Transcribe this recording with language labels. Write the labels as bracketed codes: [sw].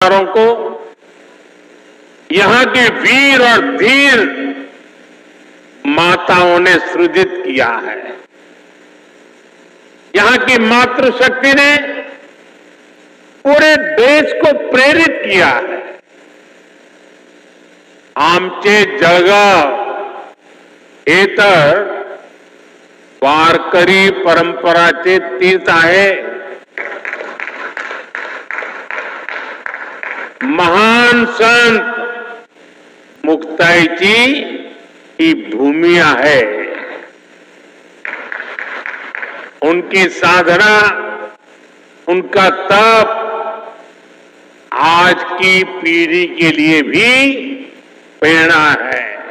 [hi] को यहां के वीर और धीर माताओं ने सृजित किया है। यहां की मातृशक्ति ने पूरे देश को प्रेरित किया है। [mr] आमचे जळगाव हे तर वारकरी परंपराचे तीर्थ आहे। महान संत मुक्ताईची ही भूमि [hi] है। उनकी साधना, उनका तप आज की पीढ़ी के लिए भी प्रेरणा है।